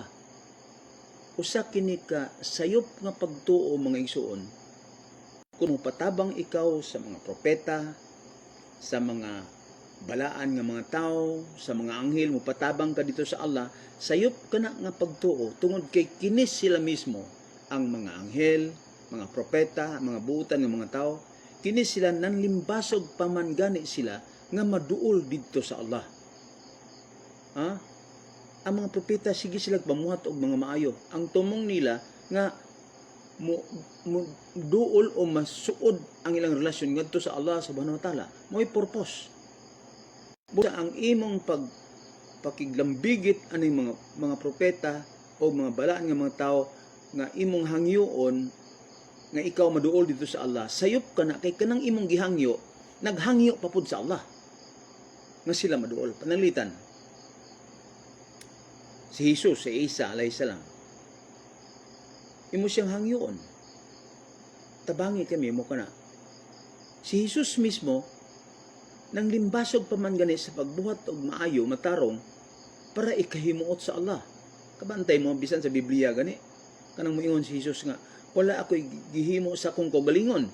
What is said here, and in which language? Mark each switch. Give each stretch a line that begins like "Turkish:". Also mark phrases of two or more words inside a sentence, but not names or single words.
Cebuano: Usa kini ka sayop nga pagtuo mga igsoon, kung patabang ikaw sa mga propeta, sa mga balaan nga mga tao, sa mga anghel, patabang ka dito sa Allah, sayop ka na nga pagtuo, tungod kay kinis sila mismo, ang mga anghel, mga propeta, mga buutan nga mga tao, kinis sila nanlimbasog paman gani sila nga maduol dito sa Allah. ang mga propeta sige sila pamuhat og mga maayo. Ang tumong nila nga mo duol o masuod ang ilang relasyon ngadto sa
Arabic: الله سبحانه وتعالى.
Cebuano: Mo'y purpose. Busa ang imong pakiglambigit aning mga propeta o mga balaan nga mga tao nga imong hangyoon nga ikaw maduol dito sa Allah, sayop ka na kay kanang imong gihangyo, naghangyo pa pud sa Allah nga sila maduol. Panalitan si Jesus, si Isa
Arabic: عليه السلام,
Cebuano: imo siyang hangyoon. Tabangi kami mo kana. Si Jesus mismo nang limbasog pa man gani sa pagbuhat og maayo matarong para ikahimuot sa Allah. Kabantay mo bisan sa Biblia gani kanang moingon si Jesus nga wala ako'y gihimo sa akong kaugalingon.